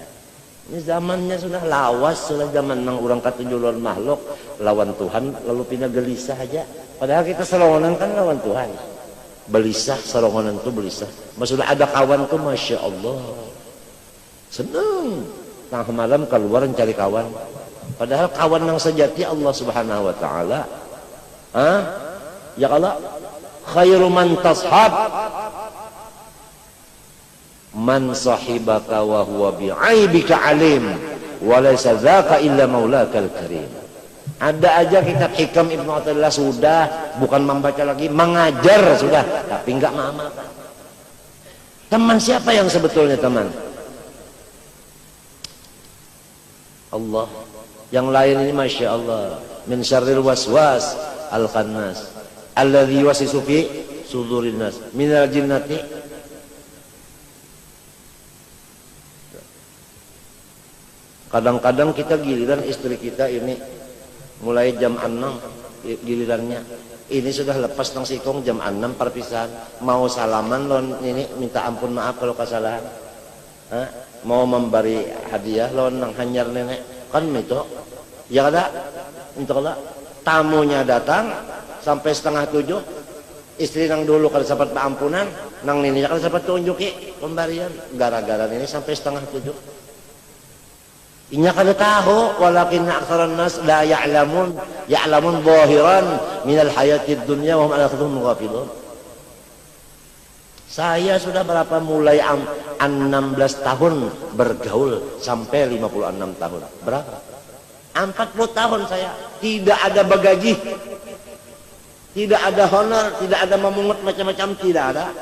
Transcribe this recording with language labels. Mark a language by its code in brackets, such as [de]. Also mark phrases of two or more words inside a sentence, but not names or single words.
[bjn] Ini zamannya sudah lawas, sudah zaman nang orang katuju lawan makhluk, lawan Tuhan lalu pindah gelisah aja. Padahal kita serongonan kan lawan Tuhan. Belisah, serongonan tuh belisah. Maksudnya ada kawan tuh [ar] ما شاء الله. [bjn] Seneng. Tengah malam keluar cari kawan. Padahal kawan yang sejati Allah [ar] سبحانه وتعالى. يا الله خير من تصحب من صاحبك وهو بعيبك عليم وليس ذلك إلا مولاك الكريم. [bjn] Ada aja kitab Hikam Ibnu Athaillah sudah, bukan membaca lagi, mengajar sudah, tapi enggak mengamalkan. Teman siapa yang sebetulnya teman? Allah. Yang lain ini [ar] ما شاء الله من شر الوسواس الخناس الذي يوسوس في صدور الناس من الجنة. [bjn] Kadang-kadang kita giliran istri kita ini mulai jam 6 gilirannya. Ini sudah lepas nang sikong jam 6 perpisahan. Mau salaman lon ini minta ampun maaf kalau kesalahan. Mau memberi hadiah lon nang hanyar nenek kan itu. Ya ada. Insyaallah tamunya datang sampai 6:30. Istri nang dulu kada sempat paampunan, nang nini kada sempat tunjuki pemberian. Gara-gara ini sampai 6:30. Inya kada tahu, [ar] ولكن أكثر الناس لا يعلمون ظاهرا من الحياة الدنيا وهم عن آخرتهم غافلون. [bjn] Saya sudah berapa mulai 16 tahun bergaul sampai 56 tahun. Berapa? 40 tahun saya tidak ada bagaji. Tidak ada honor, tidak ada memungut macam-macam, tidak ada.